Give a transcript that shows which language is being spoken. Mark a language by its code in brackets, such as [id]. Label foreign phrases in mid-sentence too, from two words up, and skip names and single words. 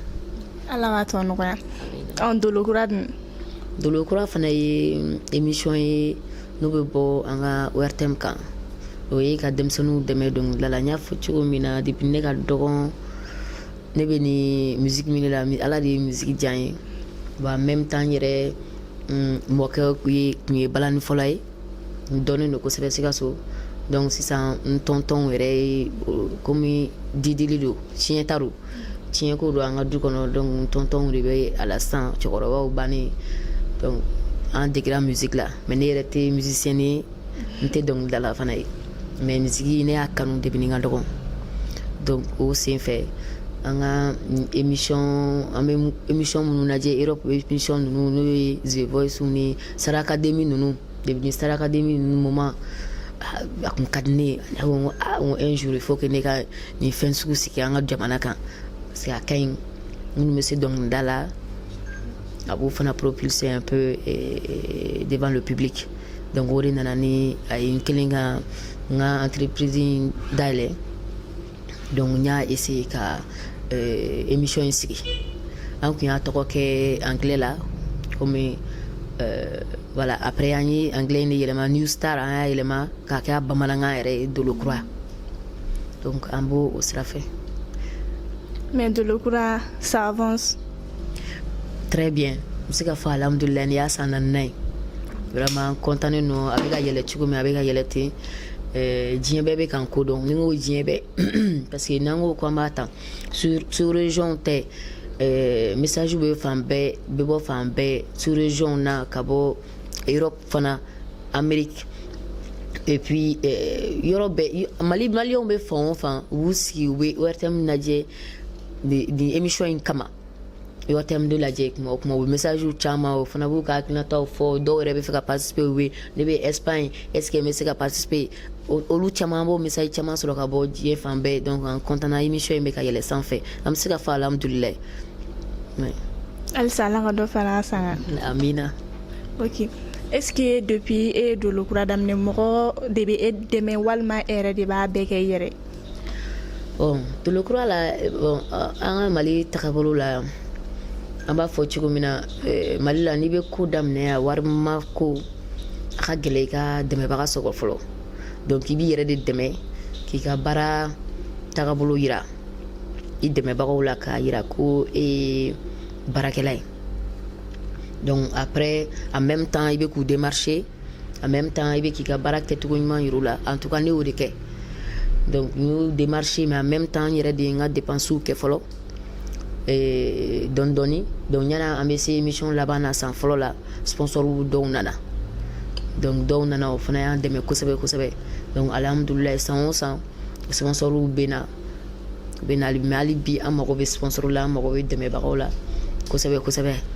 [bm] Ala ka tɔ nɔgɔya. Dolokura dun. Dolokura fana ye émission ye n'o bɛ bɔ an ka ORTM kan o ye ka denmisɛnninw dɛmɛ dɔnkilida la n y'a fɔ cogo min na depuis ne ka dɔgɔn ne bɛ ni musique min la ala de ye musique diya n ye. [fr] En même temps [bm] yɛrɛ mɔkɛ kun ye balani fɔlɔ ye n dɔnnen don kosɛbɛ Sikaso donc sisan n tonton yɛrɛ komi didili don tiɲɛ ta don tiɲɛ ko don an ka du kɔnɔ donc n tonton de bɛ a la sisan cɛkɔrɔbaw bannen donc an degera musique la mais ne yɛrɛ tɛ musicienne ye n tɛ dɔnkilidala fana ye mais musique ne y'a kanu depuis ni n ka dɔgɔn donc o sen fɛ an ka émission an bɛ émission minnu lajɛ Europe émission ninnu n'o ye The Voice ni Star Academy ninnu depuis Star Academy ninnu moment a kun ka di ne ye ne ko [fr] un jour il faut que [bm] ne ka nin fɛn sugu sigi an ka jamana kan parce que a ka ɲi minnu bɛ se dɔnkilida la a b'o fana [fr] propulser un peu devant le public [bm] donc o de nana ni a ye n kelen ka n ka entreprise dayɛlɛ donc n y'a essayer ka émission in sigi an kun y'a tɔgɔ kɛ anglais la [fr] comme voilà [bm] après an ye anglais in de yɛlɛma New Star an y'a yɛlɛma k'a kɛ bamanankan yɛrɛ ye Dolokura donc an b'o o sira fɛ. [fr] Mais Dolokura ça avance très bien [bm] n bɛ se ka fɔ alhamdulilayi ni y'a san 4nan ye [fr] vraiment content [bm] no a bɛ ka yɛlɛ cogo min a bɛ ka yɛlɛ ten diɲɛ bɛɛ bɛ k'an ko dɔn ni n ko diɲɛ bɛɛ parce que n'an ko k'an b'a ta [fr] sur région [bm] tɛ message bɛ fan bɛɛ bɛ bɔ fan bɛɛ [fr] sur région [bm] na ka bɔ Europe fana Amérique [fr] et puis [bm] yɔrɔ bɛɛ maliyɛnw bɛ fan o fan u b'u sigi u bɛ ORTM lajɛ nin émission in kama ORTM de lajɛ kuma o kuma u bɛ message caman o fana b'u ka hakilinataw fɔ dɔw yɛrɛ bɛ fɛ ka participer u bɛ ne bɛ Espagne [fr] est-ce que [bm] n bɛ se ka participer olu caman b'o message caman sɔrɔ ka bɔ diɲɛ fan bɛɛ donc an content na émission in bɛ ka yɛlɛ sanfɛ an bɛ se ka fɔ alhamdulilayi. halisa ala ka dɔ fara an sanga. amina. ok [fr] est-ce que [bm] depuis e ye Dolokura daminɛ mɔgɔ de bɛ e dɛmɛ walima e yɛrɛ de b'a bɛɛ kɛ i yɛrɛ. bon Dolokura la bon an ka Mali tagabolo la an b'a fɔ cogo min na Mali la n'i bɛ ko daminɛ yan warima ko a ka gɛlɛ i ka dɛmɛbaga sɔrɔ fɔlɔ donc i b'i yɛrɛ de dɛmɛ k'i ka baara tagabolo yira i dɛmɛbagaw la k'a yira ko e ye baarakɛla ye donc après [fr] en même temps [bm] i bɛ k'u démarcher [fr] en même temps [bm] i bɛ k'i ka baara kɛcogo ɲuman yir'u la [fr] en tout cas [bm] ne y'o de kɛ donc n y'u démarcher [fr] mais en même temps [bm] n yɛrɛ de ye n ka dépenses kɛ fɔlɔ dɔɔni dɔɔni donc ɲana an bɛ se émission laban na san fɔlɔ la sponsor dɔw nana donc dɔw nana o fana y'an dɛmɛ kosɛbɛ kosɛbɛ donc alhamdulilayi san o san sponsor bɛ na mais hali bi an mago bɛ sponsor la an mago bɛ dɛmɛbagaw la kosɛbɛ kosɛbɛ.